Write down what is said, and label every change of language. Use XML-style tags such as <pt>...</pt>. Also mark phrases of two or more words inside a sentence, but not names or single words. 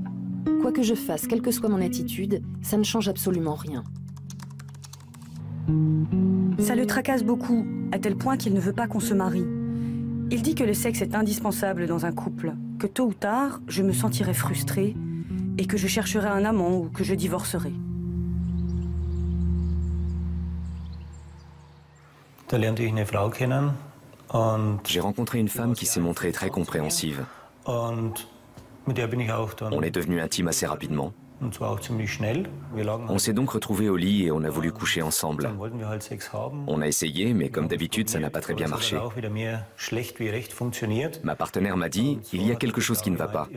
<fr>Quoi que je fasse, quelle que soit mon attitude, ça ne change absolument rien. Ça le tracasse beaucoup, à tel point qu'il ne veut pas qu'on se marie. Il dit que le sexe est indispensable dans un couple, que tôt ou tard, je me sentirai frustrée et que je chercherai un amant ou que je divorcerai.</fr> <de>Da lernte ich eine Frau kennen,</de> <fr>J'ai rencontré une femme qui s'est montrée très compréhensive. On est devenus intimes assez rapidement. On s'est donc retrouvés au lit et on a voulu coucher ensemble. On a essayé, mais comme d'habitude, ça n'a pas très bien marché. Ma partenaire m'a dit, il y a quelque chose qui ne va pas.</fr>